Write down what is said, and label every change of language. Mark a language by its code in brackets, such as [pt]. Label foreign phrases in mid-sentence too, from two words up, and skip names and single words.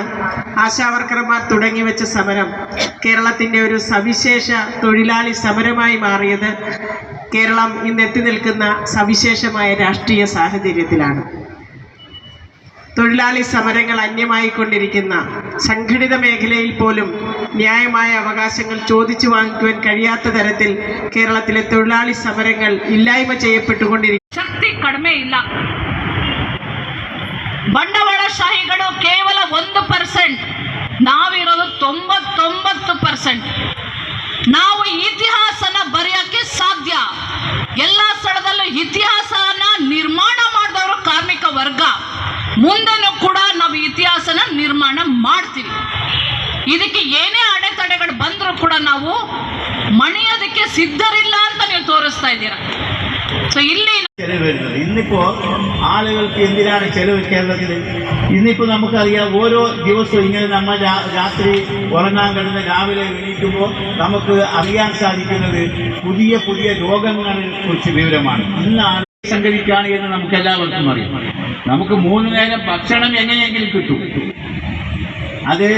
[ml] ആശാവർക്കർമാർ തുടങ്ങി വെച്ച സമരം കേരളത്തിൻ്റെ ഒരു സവിശേഷ തൊഴിലാളി സമരമായി മാറിയത് കേരളം ഇന്നെത്തി നിൽക്കുന്ന സവിശേഷമായ രാഷ്ട്രീയ സാഹചര്യത്തിലാണ്. തൊഴിലാളി സമരങ്ങൾ അന്യമായിക്കൊണ്ടിരിക്കുന്ന സംഘടിത മേഖലയിൽ പോലും ന്യായമായ അവകാശങ്ങൾ ചോദിച്ചു വാങ്ങിക്കുവാൻ കഴിയാത്ത തരത്തിൽ കേരളത്തിലെ തൊഴിലാളി സമരങ്ങൾ ഇല്ലായ്മ ചെയ്യപ്പെട്ടുകൊണ്ടിരിക്കുന്നു. [kn] ಶಕ್ತಿ ಕಡಿಮೆ ಇಲ್ಲ. ಬಂಡವಾಳಶಾಹಿಗಳು ಕೇವಲ 1%, ನಾವಿರೋದು 99%. ನಾವು ಇತಿಹಾಸನ ಬರೆಯಕ್ಕೆ ಸಾಧ್ಯ. ಎಲ್ಲ ಸ್ಥಳದಲ್ಲೂ ಇತಿಹಾಸನ ನಿರ್ಮಾಣ ಮಾಡಿದವರು ಕಾರ್ಮಿಕ ವರ್ಗ. ಮುಂದೆನೂ ಕೂಡ ನಾವು ಇತಿಹಾಸನ ನಿರ್ಮಾಣ ಮಾಡ್ತೀವಿ. ಇದಕ್ಕೆ ಏನೇ ಅಡೆತಡೆಗಳು ಬಂದರೂ ಕೂಡ ನಾವು ಮಣಿಯೋದಕ್ಕೆ ಸಿದ್ಧರಿಲ್ಲ ಅಂತ ನೀವು ತೋರಿಸ್ತಾ ಇದ್ದೀರಾ. ಸೊ ಇಲ್ಲಿ [ml] ചെലവ് വരുന്നത് ഇന്നിപ്പോ ആളുകൾക്ക് എന്തിനാണ് ചെലവ് കേരളത്തിൽ? ഇന്നിപ്പോ നമുക്കറിയാം, ഓരോ ദിവസവും ഇങ്ങനെ നമ്മൾ രാത്രി ഉറങ്ങാൻ കിടന്ന് രാവിലെ എണീക്കുമ്പോൾ നമുക്ക് അറിയാൻ സാധിക്കുന്നത് പുതിയ പുതിയ രോഗങ്ങളെ കുറിച്ച് വിവരമാണ്. ഇന്നാണ് സംഘടിക്കുകയാണ് എന്ന് നമുക്ക് എല്ലാവർക്കും അറിയാം. നമുക്ക് 3 നേരം ഭക്ഷണം എങ്ങനെയെങ്കിലും കിട്ടും.